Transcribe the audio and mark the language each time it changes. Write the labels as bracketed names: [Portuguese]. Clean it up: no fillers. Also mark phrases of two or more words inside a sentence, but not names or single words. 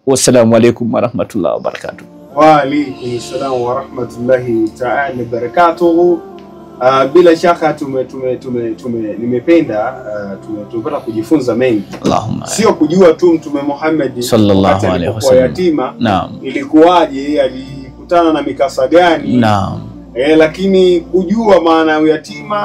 [Arabic] والسلام عليكم ورحمة الله وبركاته. وعليكم السلام ورحمة الله تعالى وبركاته. [Swahili] Bila shaka nimependa tumepata kujifunza mengi. Allahumma. Sio kujua tu Mtume Muhammad [Arabic] صلى الله عليه وسلم [Swahili] yatima. Naam. Ilikuwaje, alikutana na mikasa gani? Naam. Lakini kujua maana ya yatima.